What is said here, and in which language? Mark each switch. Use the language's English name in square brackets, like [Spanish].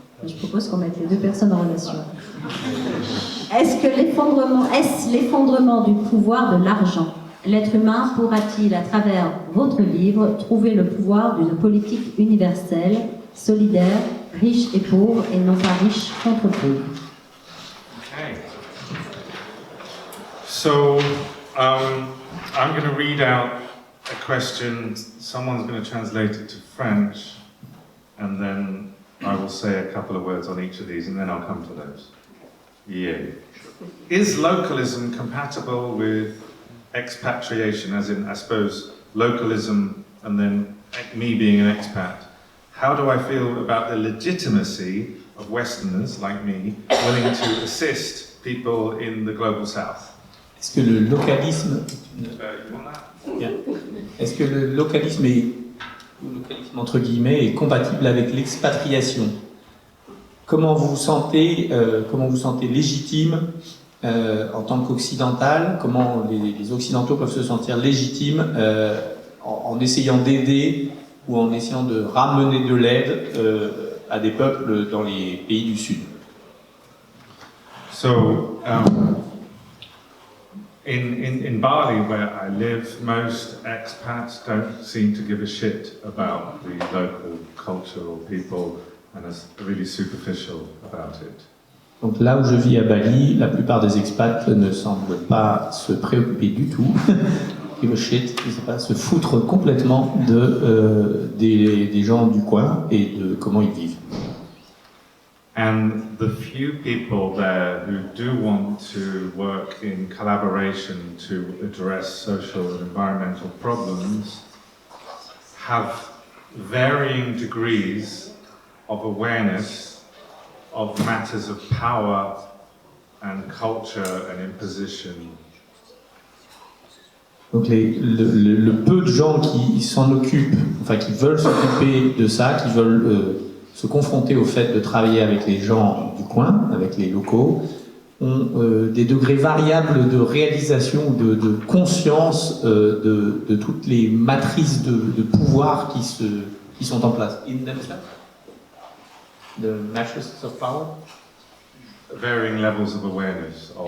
[French] Je propose qu'on mette les deux personnes en relation. Est-ce l'effondrement du pouvoir de l'argent? L'être humain pourra-t-il, à travers votre livre, trouver le pouvoir d'une politique universelle, solidaire, riche et pauvre, et non pas riche contre pauvre? [English] Okay. So, I'm going to read out a question. Someone's going to translate it to French, and then I will say a couple of words on each of these, and then I'll come to those. Yeah. Is localism compatible with expatriation, as in, I suppose, localism and then me being an expat? How do I feel about the legitimacy of Westerners like me willing to assist people in the global south? [French] Est-ce que le localisme, [English] You want that? [French] bien. Est-ce que le localisme entre guillemets est compatible avec l'expatriation? Comment vous vous sentez légitime en tant qu'occidental? Comment les occidentaux peuvent se sentir légitimes en essayant d'aider ou en essayant de ramener de l'aide à des peuples dans les pays du Sud? [English] So, in Bali, where I live, most expats don't seem to give a shit about the local culture or people and are really superficial about it. [French] Donc là où je vis à Bali, la plupart des expats ne semblent pas se préoccuper du tout, [English] give a shit, [French] je sais pas, se foutre complètement des gens du coin et de comment ils vivent. [English] And the few people there who do want to work in collaboration to address social and environmental problems have varying degrees of awareness of matters of power and culture and imposition. [French] Donc le peu de gens qui s'en occupent, enfin qui veulent s'occuper de ça, qui veulent se confronter au fait de travailler avec les gens du coin, avec les locaux, ont des degrés variables de réalisation, de conscience de toutes les matrices de pouvoir qui sont en place. [English] In themselves? The matrices of power? Varying levels of awareness of